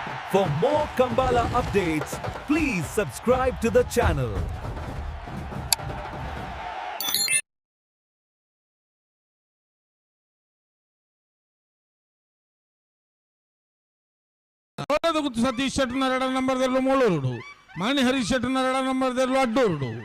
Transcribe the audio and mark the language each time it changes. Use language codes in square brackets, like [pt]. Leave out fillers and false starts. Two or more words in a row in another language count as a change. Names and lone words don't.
[en] For more Kambala updates, please subscribe to the channel. [tcy] ಸತೀಶ್ ಶೆಟ್ಟರ್ 2 ನಂಬರ್ದಲ್ಲೂ ಮೂಳೂರುಡು, ಮಾಣಿ ಹರೀಶ್ ಶೆಟ್ಟರ್ 2 ನಂಬರ್ದಲ್ಲೂ ಅಡ್ಡೂರುಡು.